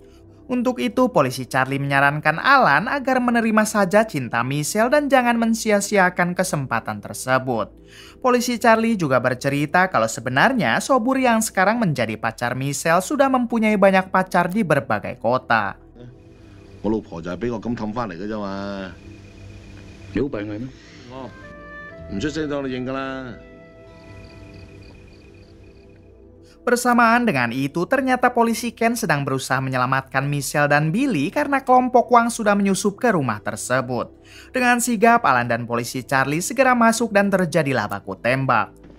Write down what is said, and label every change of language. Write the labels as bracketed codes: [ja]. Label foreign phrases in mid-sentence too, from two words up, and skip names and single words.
[id] Untuk itu, polisi Charlie menyarankan Alan agar menerima saja cinta Michelle dan jangan mensia-siakan kesempatan tersebut. Polisi Charlie juga bercerita kalau sebenarnya Sobur yang sekarang menjadi pacar Michelle sudah mempunyai banyak pacar di berbagai kota. [yue] 我老婆就係俾我咁氹翻嚟嘅啫嘛，有病係咩？唔出聲當你認㗎啦。 [id] Bersamaan dengan itu, ternyata polisi Ken sedang berusaha menyelamatkan Michelle dan Billy karena kelompok Wang sudah menyusup ke rumah tersebut. Dengan sigap, Alan dan polisi Charlie segera masuk dan terjadilah baku tembak.